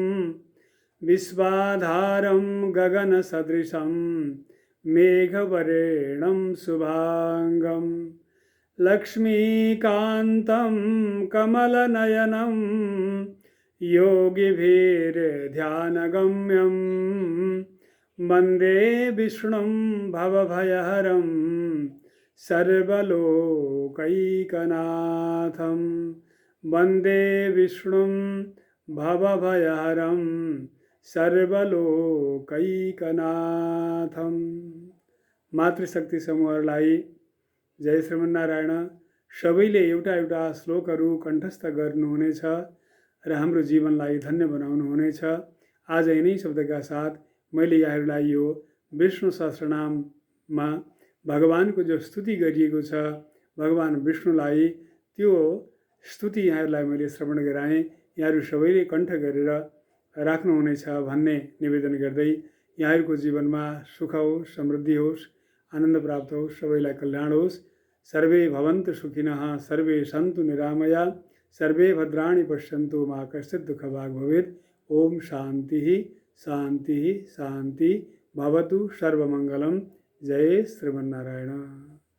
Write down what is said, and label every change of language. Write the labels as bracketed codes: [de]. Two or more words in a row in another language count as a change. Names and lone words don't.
[sa] विश्वाधारं गगनसदृशं मेघवर्णं शुभांगं लक्ष्मीकान्तं कमलनयनं योगिभिर्ध्यानगम्यं वन्दे विष्णुं भवभयहरं सर्वलोकैकनाथं। वन्दे विष्णुं भवभयहरं सर्वलोकैकनाथं। [ne] मातृशक्ति समूहहरूलाई [sa] जय श्रीमन्नारायण। [ne] सबैले एउटा एउटा श्लोकहरू कण्ठस्थ गर्नुहुनेछ र हाम्रो जीवनलाई धन्य बनाउनुहुनेछ। आज यिनै शब्दका साथ मैले यहाँहरूलाई यो विष्णु सहस्रनाममा भगवानको जो स्तुति गरिएको छ, भगवान विष्णुलाई त्यो स्तुति यहाँहरूलाई मैले श्रवण गराएँ। यहाँहरू सबैले कण्ठ गरेर राख्नुहुनेछ भन्ने निवेदन गर्दै यहाँहरूको जीवनमा सुख होस्, समृद्धि होस्, आनन्द प्राप्त होस्, सबैलाई कल्याण होस्। [sa] सर्वे भवन्तु सुखिनः, सर्वे सन्तु निरामया, सर्वे भद्राणि पश्यन्तु, मा कश्चित् दुःखभाग् भवेत्। ओम शान्ति शान्ति शान्ति भवतु। सर्वमङ्गलं। जय श्रीमन्नारायण।